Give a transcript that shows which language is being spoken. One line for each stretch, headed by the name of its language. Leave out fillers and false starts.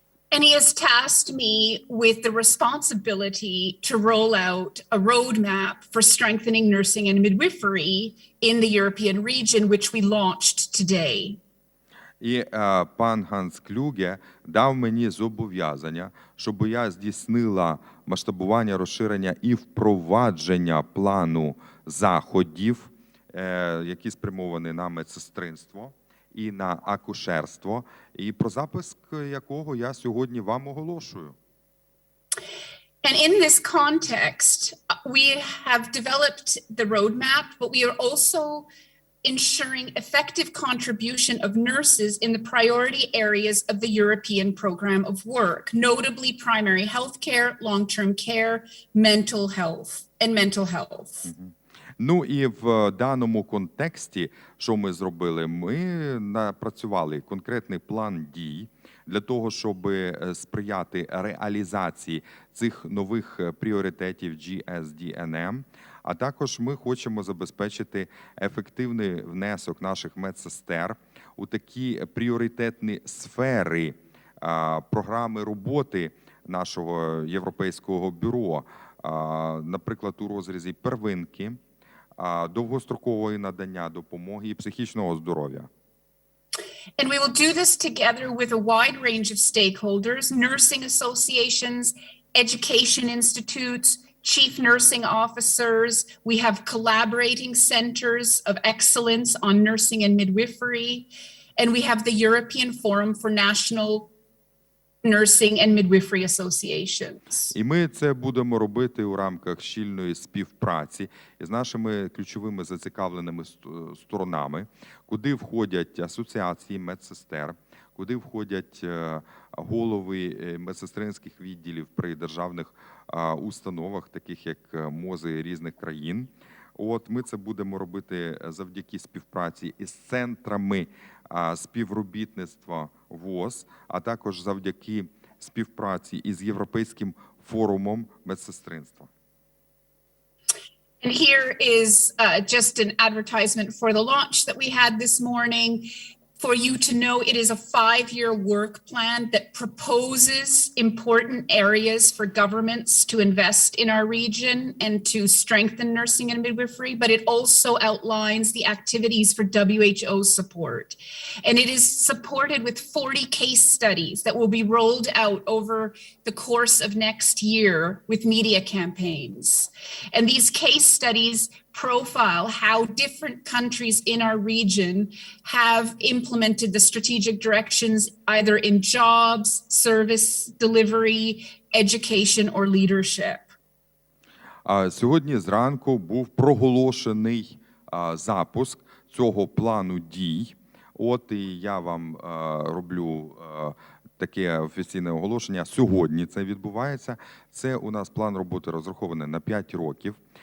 English: And he has tasked me with the responsibility to roll out a roadmap for strengthening nursing and midwifery in the European region, which we launched today.
Ukrainian: І пан Ганс Клюге дав мені зобов'язання, щоб я здійснила масштабування, розширення і впровадження плану заходів, які спрямовані на медсестринство і на акушерство, і про запуск якого я сьогодні вам оголошую.
English: And in this context, we have developed the roadmap, but we are also ensuring effective contribution of nurses in the priority areas of the European program of work, notably primary health care, long-term care, mental health.
Ukrainian: І в даному контексті, що ми зробили? Ми напрацювали конкретний план дій для того, щоб сприяти реалізації цих нових пріоритетів GSDNM, а також ми хочемо забезпечити ефективний внесок наших медсестер у такі пріоритетні сфери програми роботи нашого Європейського бюро, наприклад, у розрізі первинки, довгострокової надання допомоги і психічного здоров'я.
English: And we will do this together with a wide range of stakeholders, nursing associations, education institutes, chief nursing officers. We have collaborating centers of excellence on nursing and midwifery. And we have the European Forum for National nursing and midwifery associations.
Ukrainian: І ми це будемо робити у рамках щільної співпраці із нашими ключовими зацікавленими сторонами, куди входять асоціації медсестер, куди входять голови медсестринських відділів при державних установах, таких як МОЗи різних країн. От ми це будемо робити завдяки співпраці із центрами співробітництва ВОЗ, а також завдяки співпраці із Європейським форумом медсестринства.
English: And here is just an advertisement for the launch that we had this morning. For you to know, it is a 5-year work plan that proposes important areas for governments to invest in our region and to strengthen nursing and midwifery, but it also outlines the activities for WHO support. And it is supported with 40 case studies that will be rolled out over the course of next year with media campaigns. And these case studies profile how different countries in our region have implemented the strategic directions either in jobs, service delivery, education, or leadership.
Ukrainian: Сьогодні зранку був проголошений запуск цього плану дій. От і я вам роблю таке офіційне оголошення. Сьогодні це відбувається. Це у нас план роботи розрахований на 5 років.